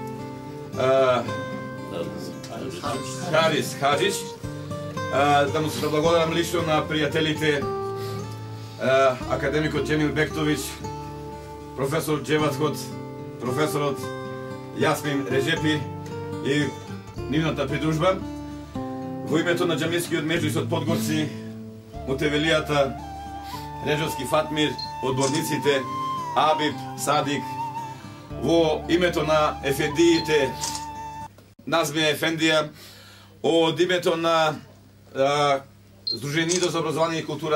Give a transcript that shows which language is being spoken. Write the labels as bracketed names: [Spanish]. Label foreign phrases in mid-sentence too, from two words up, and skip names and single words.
[Macedonian] Харис Хаџиќ, да му се благодарам лично на пријателите академик Џемил Бектовиќ, професор Џеватход, професор од Јасмин Реџепи и нивната придружба. Во името на џамискиот меджлис од Подгорци, Мутевелијата, Реджовски Фатмир, одборниците Абиб, Садик, во името на ефендиите Назмија Ефендија, од името на Сдруженијето за образование и култура